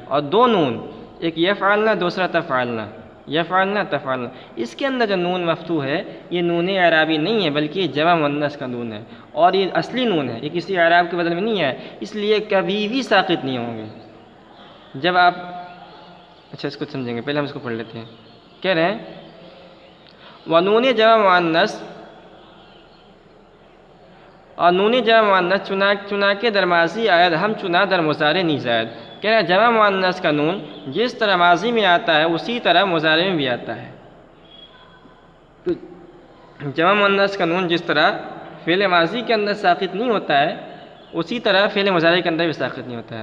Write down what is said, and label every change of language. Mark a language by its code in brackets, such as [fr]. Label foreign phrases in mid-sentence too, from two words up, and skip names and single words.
[ur] اور 2 نون، ایک یفعلنا دوسرا تفعلنا، یفعلنا تفعلنا، اس کے اندر جو نون مفتوح ہے یہ نون اعرابی نہیں ہے بلکہ یہ جمع مؤنث کا نون ہے اور یہ اصلی نون ہے، یہ کسی اعراب کے بدل میں نہیں ہے، اس لیے کبھی بھی ساقط نہیں ہوں گے. جب آپ اچھا اس کو سمجھیں گے، پہلے ہم اس کو پڑھ لیتے ہیں. کہہ رہے ہیں [fa] ونون جمع مؤنث، اور نون جمع مؤنث چنا کے در ماضی آید ہم چنا در مضارع نہیں زائد. [ur] کہہ رہے ہیں جمع مؤنث کا نون جس طرح ماضی میں آتا ہے اسی طرح مضارع میں بھی آتا ہے. جمع مؤنث کا نون جس طرح فعل ماضی کے اندر ساقط نہیں ہوتا ہے اسی طرح فعل مضارع کے اندر بھی ساقط نہیں ہوتا ہے.